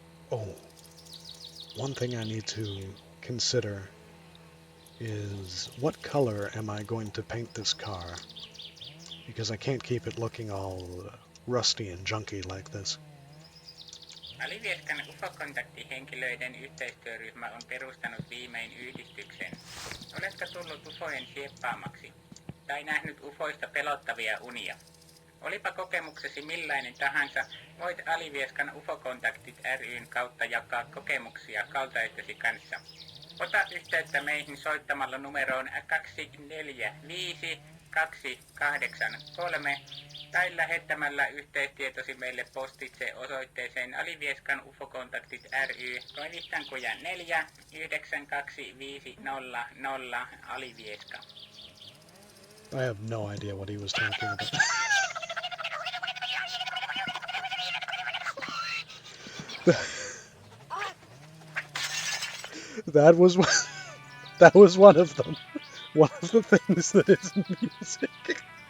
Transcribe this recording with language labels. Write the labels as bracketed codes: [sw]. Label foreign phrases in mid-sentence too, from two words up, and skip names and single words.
[en] Oh, one thing I need to consider is what color am I going to paint this car? Because I can't keep it looking all rusty and junky like this. [fi] Alivieskan UFO-kontaktihenkilöiden yhteistyöryhmä on perustanut viimein yhdistyksen. Oletko tullut UFOjen sieppaamaksi? Tai nähnyt UFOista pelottavia unia? Olipa kokemuksesi millainen tahansa, voit Alivieskan UFO-kontaktit ryn kautta jakaa kokemuksia kaltaistesi kanssa. Ota yhteyttä meihin soittamalla numeroon 245283 tai lähettämällä yhteystietosi meille postitse osoitteeseen Alivieskan UFO-kontaktit ry, Koivistankuja 4 92500 Alivieska. [en] I have no idea what he was talking about. That was that was one of them. One of the things that isn't music.